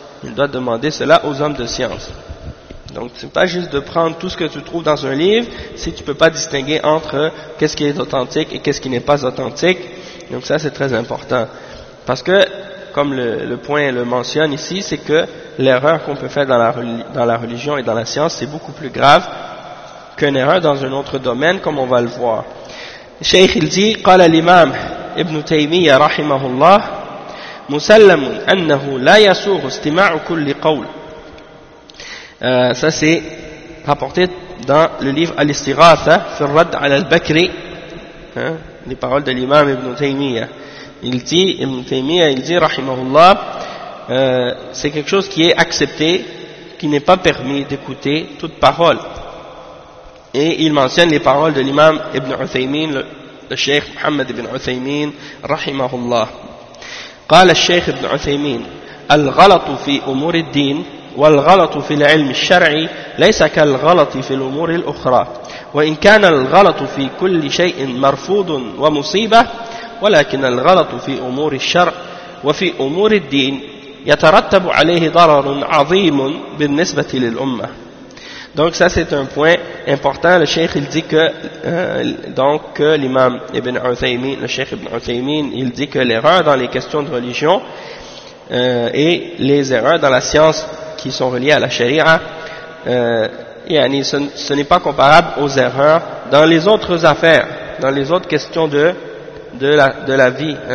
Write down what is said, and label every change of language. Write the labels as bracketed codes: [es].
[fr] Donc, c'est pas juste de prendre tout ce que tu trouves dans un livre si tu peux pas distinguer entre qu'est-ce qui est authentique et qu'est-ce qui n'est pas authentique. Donc ça, c'est très important. Parce que, comme le point le mentionne ici, c'est que l'erreur qu'on peut faire dans la religion et dans la science, c'est beaucoup plus grave qu'une erreur dans un autre domaine, comme on va le voir. Cheikh, il dit, [ar] قال الإمام ابن تيمية رحمه الله مسلم أنه لا يسوغ استماع كل قول. [fr] Ça, c'est rapporté dans le livre Al-Istighatha, sur Rad al-Bakri, les paroles de l'imam Ibn Taymiyyah. Il dit, Rahimahullah, c'est quelque chose qui est accepté, qui n'est pas permis d'écouter toute parole. Et il mentionne les paroles de l'imam Ibn Uthaymin, le Cheikh Muhammad Ibn Uthaymin, Rahimahullah. [ar] قال الشيخ Ibn Uthaymin, الغلط في أمور الدين والغلط في العلم الشرعي ليس كالغلط في الأمور الأخرى وإن كان الغلط في كل شيء مرفوض ومصيبة ولكن الغلط في أمور الشرع وفي أمور الدين يترتب عليه ضرر عظيم بالنسبة للأمة. [fr] Donc ça, c'est un point important. Le cheikh, il dit que l'imam Ibn Uthaymin, le cheikh Ibn Uthaymin, il dit que l'erreur dans les questions de religion et les erreurs dans la science qui sont reliés à la charia, ce n'est pas comparable aux erreurs dans les autres affaires, dans les autres questions de la vie.